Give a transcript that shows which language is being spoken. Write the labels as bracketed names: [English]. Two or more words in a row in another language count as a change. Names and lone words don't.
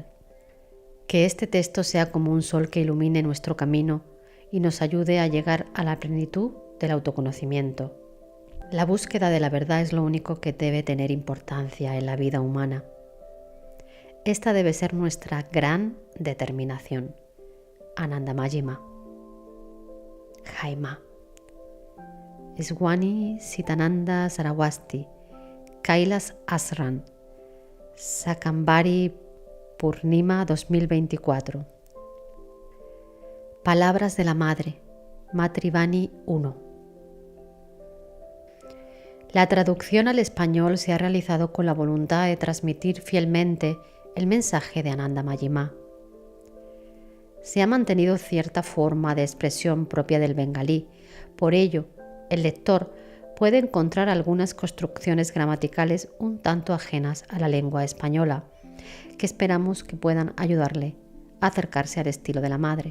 [Spanish] Que este texto sea como un sol que ilumine nuestro camino y nos ayude a llegar a la plenitud del autoconocimiento. La búsqueda de la verdad es lo único que debe tener importancia en la vida humana. Esta debe ser nuestra gran determinación. [Hindi] Anandamayi Ma. Jai Ma. [Spanish] Swami Sitananda Saraswati, Kailas Ashram, Shakambhari Purnima 2024. Palabras de la Madre, Matrivani 1. La traducción al español se ha realizado con la voluntad de transmitir fielmente el mensaje de Anandamayi Ma. Se ha mantenido cierta forma de expresión propia del bengalí, por ello, el lector puede encontrar algunas construcciones gramaticales un tanto ajenas a la lengua española, que esperamos que puedan ayudarle a acercarse al estilo de la Madre.